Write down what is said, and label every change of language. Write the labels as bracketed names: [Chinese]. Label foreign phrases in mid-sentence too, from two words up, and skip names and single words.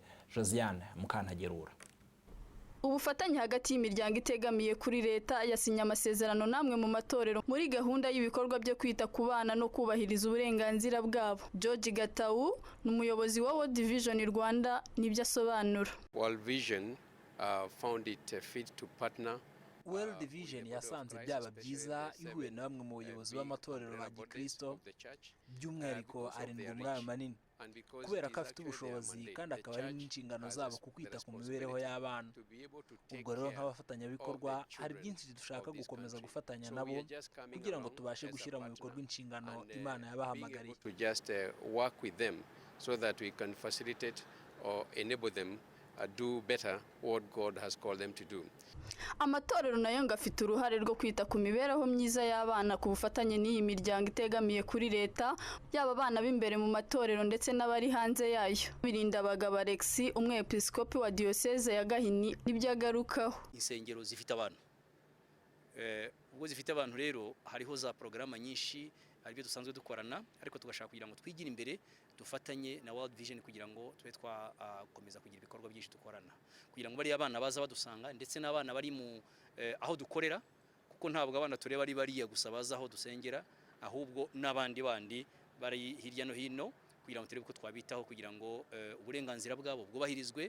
[Kinyarwanda] Josiane Mukantagerura. Ubufatanye hagati y'imiryango itegamiye kuri leta yasinye amasezerano namwe mu matorero muri gahunda y'ibikorwa byo kwita ku bana no kubahiriza uburenganzira bwabo. George Gatau n'umuyobozi wa World Vision Rwanda nibyo asobanura. [English] World Vision found it fit to partner. [Kinyarwanda] World Vision yasanze byaba byiza ihuye na bamwe mu bayobozi b'amatorero ba Gikristo by'umwihariko arindwi muri aya manini, kubera ko afite ubushobozi kandi akaba ari n'inshingano zabo ku kwita ku mibereho y'abana. Ubwo rero nk'abafatanyabikorwa hari byinshi dushaka gukomeza gufatanya nabo kugira ngo tubashe gushyira mu bikorwa inshingano Imana yabahamagariye. [English] To just work with them so that we can facilitate or enable them do better what God has called them to do. [Kinyarwanda] Amatorero nayo ngafite uruhare rwo kwita ku mibereho myiza y'abana ku bufatanye n'iyi miryango itegamiye kuri leta, yaba abana b'imbere mu matorero ndetse n'abari hanze yayo. Birindabagabo Alexis, umwepiskopi wa diocese ya Gahini, nibyo agarukaho. Insengero zifite abantu ubwo zifite abantu rero hariho za programa nyinshi aribyo dusanzwe dukorana, ariko tugashaka kugira ngo twigire imbere dufatanye na World Vision kugira ngo tube twakomeza kugira ibikorwa byinshi dukorana, kugira ngo bari abana baza badusanga ndetse n'abana bari mu aho dukorera, kuko ntabwo abana tureba ari bariya gusa baza aho dusengera, ahubwo n'abandi bari hirya no hino kugira ngo turebe ko twabitaho kugira ngo uburenganzira bwabo bwubahirizwe.